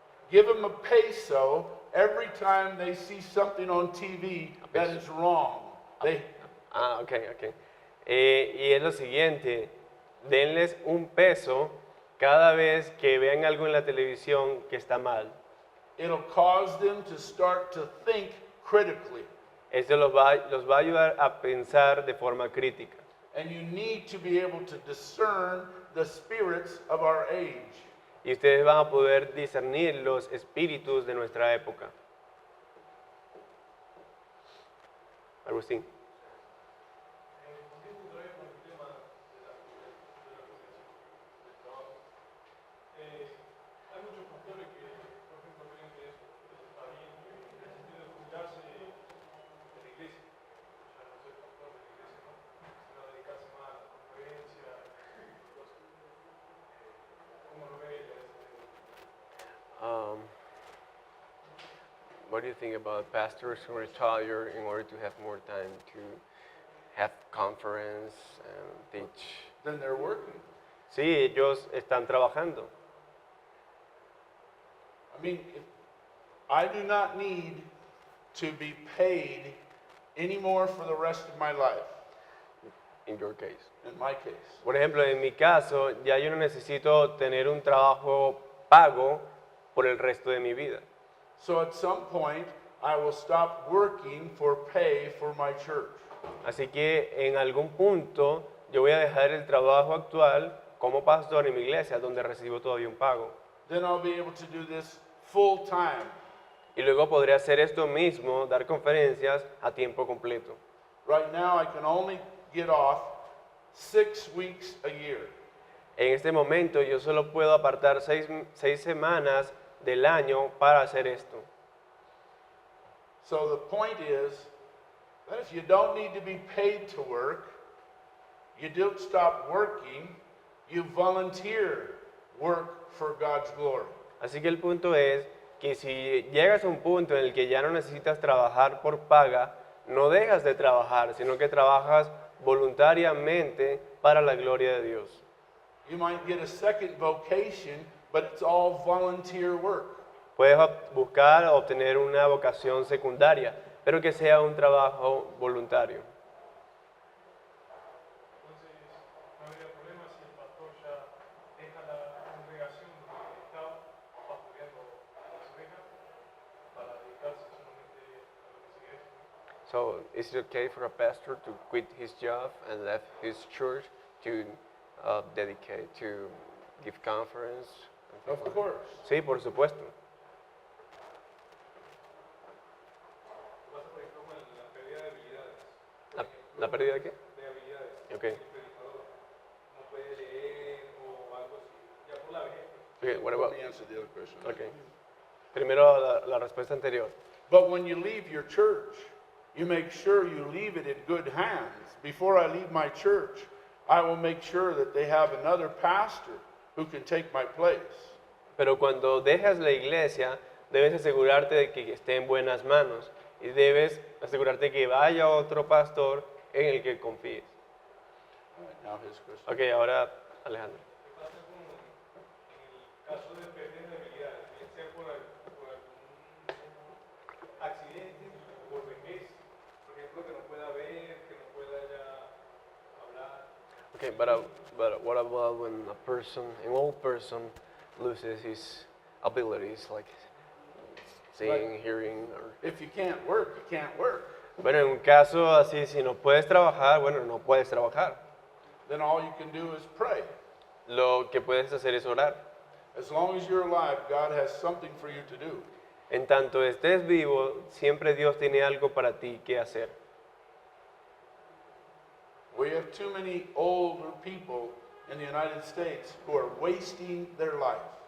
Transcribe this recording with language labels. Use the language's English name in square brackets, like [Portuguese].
[English] Give them a peso every time they see something on TV that is wrong. Ok. [Spanish] Y es lo siguiente, denles $1 cada vez que vean algo en la televisión que está mal. [English] It'll cause them to start to think critically. [Spanish] Esto los va a ayudar a pensar de forma crítica. [English] And you need to be able to discern the spirits of our age. [Spanish] Y ustedes van a poder discernir los espíritus de nuestra época. Agustín. Hay muchos pastores que, por ejemplo, creen que está bien, que en el sentido de jubilarse de la iglesia, ya no ser pastor de la iglesia, ¿no? Sino dedicarse más a la conferencia, cosas. ¿Cómo lo ve ella ese tema? [English] What do you think about pastors who retire in order to have more time to have conference and teach? Then they're working. [Spanish] Sí, ellos están trabajando. [English] I mean, I do not need to be paid anymore for the rest of my life, In your case. in my case. [Spanish] Por ejemplo, en mi caso, ya yo no necesito tener un trabajo pago por el resto de mi vida. [English] So at some point, I will stop working for pay for my church. [Spanish] Así que en algún punto yo voy a dejar el trabajo actual como pastor en mi iglesia, donde recibo todavía un pago. [English] Then I'll be able to do this full time. [Spanish] Y luego podré hacer esto mismo, dar conferencias a tiempo completo. [English] Right now, I can only get off 6 weeks a year. [Spanish] En este momento yo solo puedo apartar seis semanas del año para hacer esto. [English] So the point is that if you don't need to be paid to work, you don't stop working, you volunteer work for God's glory. [Spanish] Así que el punto es que si llegas a un punto en el que ya no necesitas trabajar por paga, no dejas de trabajar, sino que trabajas voluntariamente para la gloria de Dios. [English] You might get a second vocation, but it's all volunteer work. [Spanish] Puedes buscar o obtener una vocación secundaria, pero que sea un trabajo voluntario. Entonces, no habría problema si el pastor ya deja la congregación donde está pastoreando las ovejas para dedicarse solamente a lo que sigue eso. [English] So, is it okay for a pastor to quit his job and left his church to dedicate to give conference? and things Of like that? course. [Spanish] Sí, por supuesto. Pasa, por ejemplo, con la pérdida de habilidades. ¿La pérdida de qué? De habilidades. Ok. El predicador no puede leer o algo así, ya por la vejez. [English] Okay, what about? Let me answer the other question. Okay. [Spanish] Primero la respuesta anterior. [English] But when you leave your church, you make sure you leave it in good hands. Before I leave my church, I will make sure that they have another pastor who can take my place. [Spanish] Pero cuando dejas la iglesia, debes asegurarte de que esté en buenas manos y debes asegurarte que vaya otro pastor en el que confíes. [English] All right, now his question. [Spanish] Ok, ahora Alejandro. ¿Qué pasa con en el caso de pérdida de habilidades? Bien sea por algún accidente, por vejez, por ejemplo, que no pueda ver, que no pueda ya hablar. [English] Okay, but what about when an old person loses his abilities, like seeing, hearing, or... If you can't work, you can't work. [Spanish] Bueno, en un caso así, si no puedes trabajar, bueno, no puedes trabajar. [English] Then all you can do is pray. [Spanish] Lo que puedes hacer es orar. [English] As long as you're alive, God has something for you to do. [Spanish] En tanto estés vivo, siempre Dios tiene algo para ti que hacer. [English] We have too many older people in the United States who are wasting their life.